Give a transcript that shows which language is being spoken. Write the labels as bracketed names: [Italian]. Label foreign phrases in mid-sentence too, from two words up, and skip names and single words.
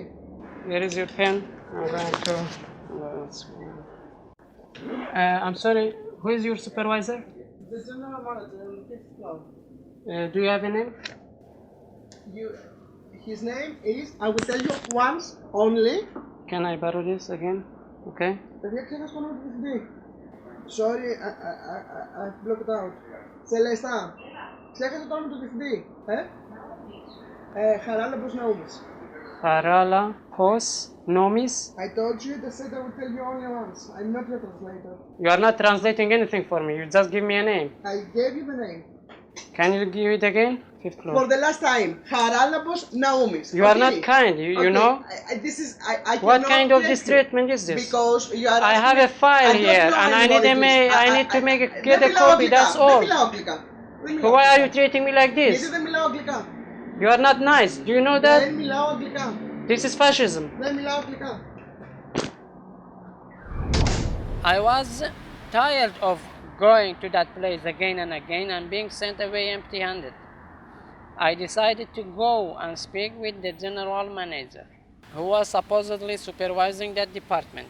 [English] Where is your pen? I'm going to. I'm sorry. Who is your supervisor? The general manager on the 5th floor. Do you have a name? His name is. I will tell you once only. Can I borrow this again? Okay. [Greek] Παιδιά, ξέχασα το όνομα του διευθυντή. [English] Sorry, I blocked out. Celesta, [Greek] ξέχασα το όνομα του διευθυντή. Χαράλαμπος Ναούμης. Χαράλαμπος Ναούμης. [English] I told you that said I will tell you only once. I'm not your translator. You are not translating anything for me. You just give me a name. I gave you the name. Can you give it again? 5th floor. For the last time, [Greek] Χαράλαμπος Ναούμης. [English] You are not kind, you know? This is, I what kind of mistreatment is this? Because you are. I have a file here and I need to get a copy, that's all. So why are you treating me like this? [Greek] Γιατί δεν μιλάω αγγλικά. [English] You are not nice, do you know that? [Greek] Δεν μιλάω αγγλικά. [English] This is fascism. [Greek] Δεν μιλάω αγγλικά. [English] I was tired of going to that place again and again and being sent away empty-handed. I decided to go and speak with the general manager, who was supposedly supervising that department.